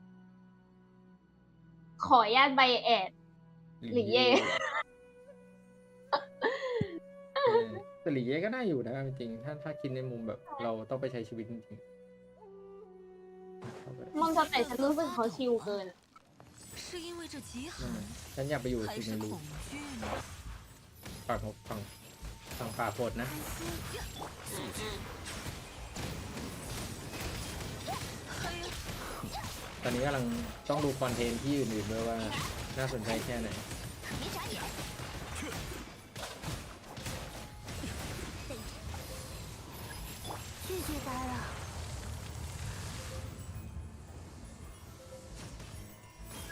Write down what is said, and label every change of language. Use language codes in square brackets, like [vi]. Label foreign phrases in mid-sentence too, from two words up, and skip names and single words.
[th] ขออนุญาตใบแอด หรือเย่ แต่หลีเย่ก็น่าอยู่นะจริงๆถ้าคิดในมุมแบบเราต้องไปใช้ชีวิตจริงๆเข้าไป มองสเตจฉันรู้สึกเขาชิลเกินอะ [zh] 是因为这极 [th] นั่น [zh] 寒 [th] น่ะฉันอยากไปอยู่ [zh] 还 [th] ที่ [zh] 是 [th] ในรู [zh] 恐惧呢？ [th] ฝั่งป่าโพดนะ ตอนนี้กำลังต้องดูคอนเทนต์ที่อื่นๆด้วยว่าน่าสนใจแค่ไหน [zh] 别眨眼，谢谢打扰。